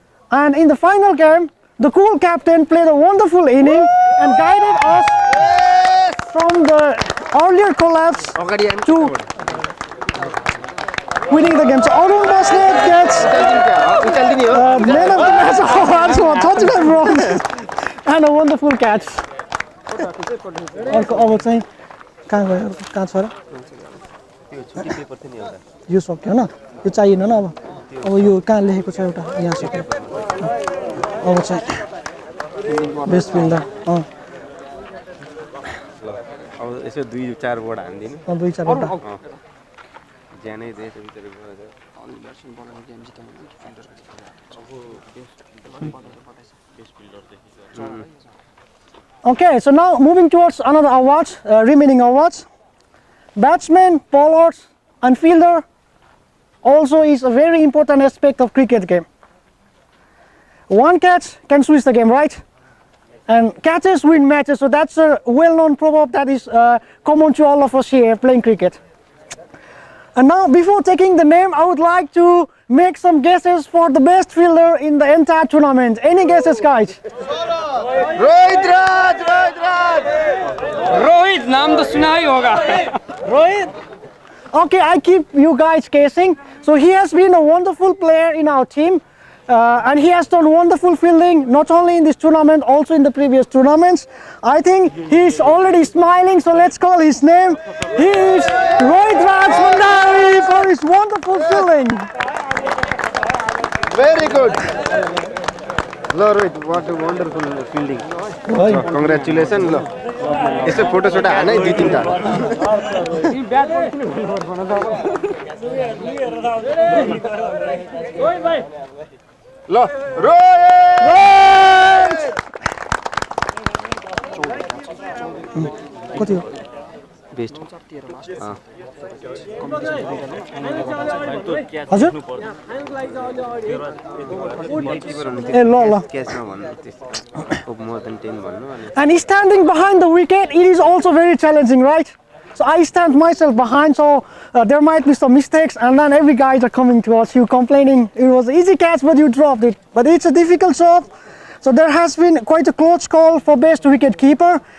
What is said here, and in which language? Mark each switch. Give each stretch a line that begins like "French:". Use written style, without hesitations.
English: And in the final game, the cool captain played a wonderful inning and guided us from the earlier collapse to winning the game. So Arun Basnet gets man of the match award for 35 runs and a wonderful catch.
Nepali: अर्को अब चाहिँ कहाँ गयो कहाँ छ र यो सक्यो होइन यो चाहिएन न अब यो कहाँ लेखेको छ एउटा यहाँ सक्यो अब चाहिँ बेस्ट फिल्डर अब यसो 2-4 बोर्ड हान्दिनु 2-4 वटा ज्यानै दे
English: Okay, so now moving towards another awards, remaining awards. Batsman, bowlers, and fielder also is a very important aspect of cricket game. One catch can switch the game, right? And catches win matches, so that's a well-known proverb that is common to all of us here playing cricket. And now, before taking the name, I would like to make some guesses for the best fielder in the entire tournament. Any guesses, guys? Rohit Raj!
Hindi: Rohit नाम तो सुना ही होगा
English: Rohit? Okay, I keep you guys guessing. So he has been a wonderful player in our team. And he has done wonderful fielding, not only in this tournament, also in the previous tournaments. I think he's already smiling, so let's call his name. He is Rohit Raj Mandari for his wonderful fielding. Very good.
Nepali: ल Rohit
English: what a wonderful fielding
Nepali: congratulation ल यसो photo सोटो हान है 2-3टा ल रोहित कति हो best हजुर ए ल ल क्याचमा भन्नु त्यस्तो मोर देन 10 भन्नु अनि
English: And standing behind the wicket, it is also very challenging, right? So I stand myself behind, so there might be some mistakes, and then every guys are coming towards you complaining it was an easy catch but you dropped it. But it's a difficult shot. So there has been quite a close call for best wicket keeper.